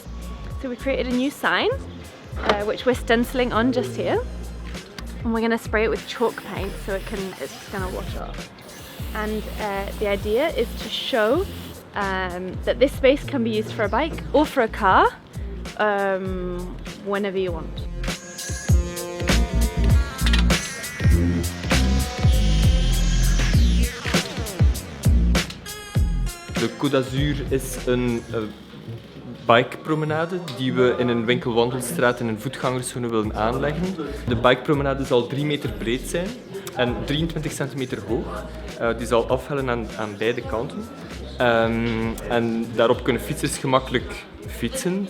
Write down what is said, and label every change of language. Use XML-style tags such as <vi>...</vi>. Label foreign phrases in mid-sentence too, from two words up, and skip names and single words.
<en>So we created a new sign which we're stenciling on just here, and we're going to spray it with chalk paint so it's going to wash off. And the idea is to show that this space can be used for a bike or for a car whenever you want.</en> <nl>De Côte d'Azur is een bikepromenade die we in een winkelwandelstraat in een voetgangerszone willen aanleggen. De bikepromenade zal 3 meter breed zijn en 23 centimeter hoog. Die zal afhellen aan beide kanten. En daarop kunnen fietsers gemakkelijk fietsen.</nl>